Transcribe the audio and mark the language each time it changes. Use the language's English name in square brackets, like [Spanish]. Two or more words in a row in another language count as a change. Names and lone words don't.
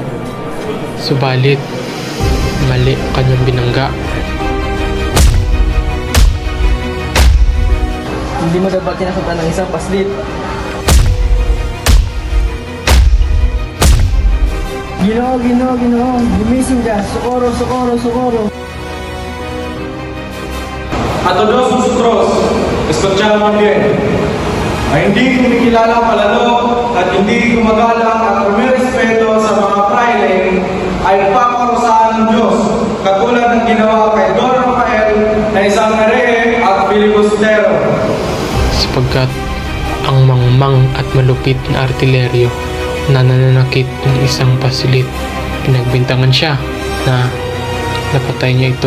[Filipino] Subalit, mali ang kanyang binangga. Hindi mo dapat tinakita ng isang paslit. Ginoo, Ginoo, Ginoo, gumising ka. [Spanish] Sukoro, sukoro, sukoro. a todos vosotros, escuchadme bien. [Filipino] Ay hindi kumikilala palalo at hindi gumagalang at rumirespeto sa mga praile ay paparusahan ng Diyos, katulad ng ginawa kay Don Rafael na isang herehe at filibustero. sapagkat ang mangmang at malupit na artileryo na nananakit ng isang pasilit, pinagbintangan siya na napatay niya ito.